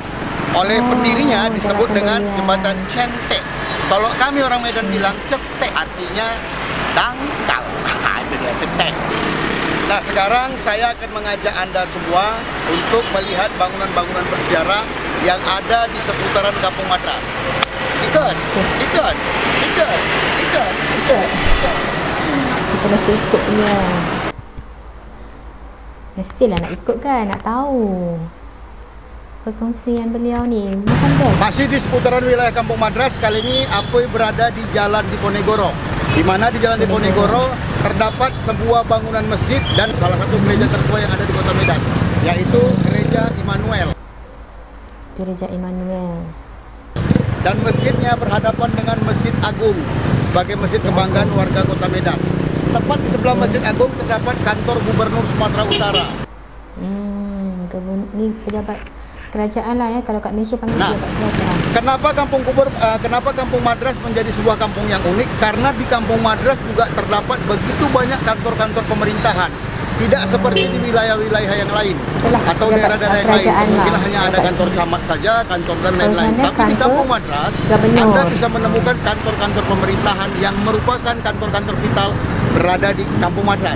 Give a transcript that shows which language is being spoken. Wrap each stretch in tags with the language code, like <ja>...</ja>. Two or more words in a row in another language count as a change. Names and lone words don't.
<id>Oleh pendirinya disebut dengan jembatan Centek. Kalau kami orang Medan bilang cetek, artinya dangkal. Itu dia cetek. Nah, sekarang saya akan mengajak Anda semua untuk melihat bangunan-bangunan bersejarah yang ada di seputaran Kampung Madras.</id> <ms>Ikut. Kita mesti ikut punya. Mestilah nak ikut kan, nak tahu perkongsian beliau ni macam best.</ms> <id>Masih di seputaran wilayah Kampung Madras, kali ini Apoy berada di Jalan Diponegoro. Di mana di Jalan Diponegoro terdapat sebuah bangunan masjid dan salah satu gereja tertua yang ada di Kota Medan, yaitu Gereja Immanuel. Gereja Immanuel. Dan masjidnya berhadapan dengan Masjid Agung sebagai masjid kebanggaan warga Kota Medan. tepat di sebelah Masjid Agung terdapat kantor Gubernur Sumatera Utara.</id> <ms>Ni pejabat kerajaan lah ya, kalau kat Malaysia panggil pejabat kerajaan.</ms> <id>Kenapa Kampung Madras menjadi sebuah kampung yang unik? Karena di Kampung Madras juga terdapat begitu banyak kantor-kantor pemerintahan. Tidak seperti di wilayah-wilayah yang lain. Itulah, atau daerah-daerah yang lain. Mungkin hanya ada kantor camat saja, kantor dan lain-lain. Tapi di Kampung Madras, Anda bisa menemukan kantor-kantor pemerintahan yang merupakan kantor-kantor vital berada di Kampung Madras.</id>